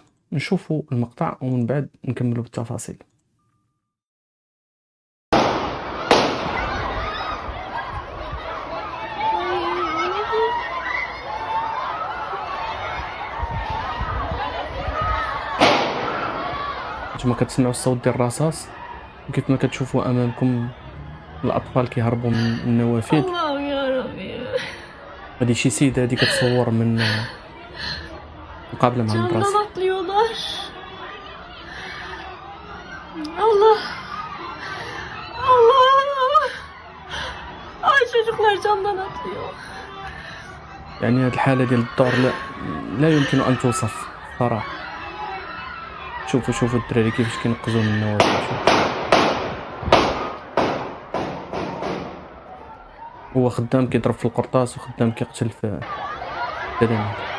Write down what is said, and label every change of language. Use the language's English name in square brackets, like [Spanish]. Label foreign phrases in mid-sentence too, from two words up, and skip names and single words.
[Arabic] نشوفوا المقطع ومن بعد نكملوا بالتفاصيل. نتوما كتسمعوا الصوت ديال الرصاص، وكيف ما كتشوفوا امامكم الاطفال كيهربوا من النوافذ. [Turkish] Allah'ım yarabbim. [Arabic] هذه شي سيده هذه كتصور من مقابله مع [Turkish] Camdan [Arabic] المدرسه. [Turkish] atlıyorlar. Allah. Allah. Ay çocuklar camdan atlıyor. [Arabic] يعني هذه الحاله ديال الدور لا يمكن ان توصف صراحه. شوفوا الدراري كيفاش كينقزوا من النوافذ. هو خدام كيضرب في القرطاس وخدام كيقتل في التلاميذ.